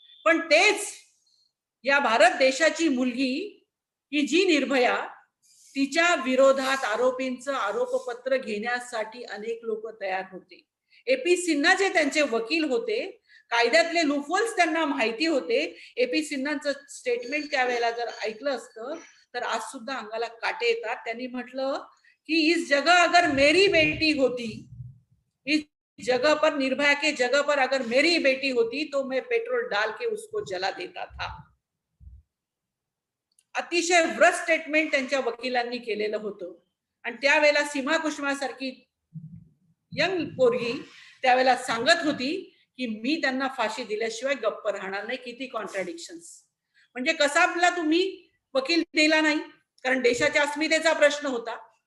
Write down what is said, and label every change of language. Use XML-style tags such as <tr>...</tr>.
<mr>पण तेच या भारत देशाची मुलगी की जी निर्भया, तिच्या विरोधात आरोपींचं आरोपपत्र घेण्यासाठी अनेक लोक तयार होते. AP सिन्हा जे त्यांचे वकील होते कायद्यातले लूपहोल्स त्यांना माहिती होते. AP सिन्हांचं स्टेटमेंट त्यावेळेला जर ऐकलं असतं तर आज सुद्धा अंगाला काटे येतात. त्यांनी म्हटलं कि</mr> <hi>इस जगह अगर मेरी बेटी होती, इस जगह पर, निर्भया के जगह पर अगर मेरी बेटी होती तो मैं पेट्रोल डाल के उसको जला देता था.</hi> <mr>अतिशय व्रत स्टेटमेंट त्यांच्या वकिलांनी केलेलं होतं. आणि त्यावेळेला सीमा कुसुमासारखी यंग पोरगी त्यावेळेला सांगत होती की मी त्यांना फाशी दिल्याशिवाय गप्प राहणार नाही. किती कॉन्ट्राडिक्शन्स. म्हणजे कसा आपला तुम्ही वकील दिला नाही, कारण देशाच्या अस्मितेचा प्रश्न होता.</mr>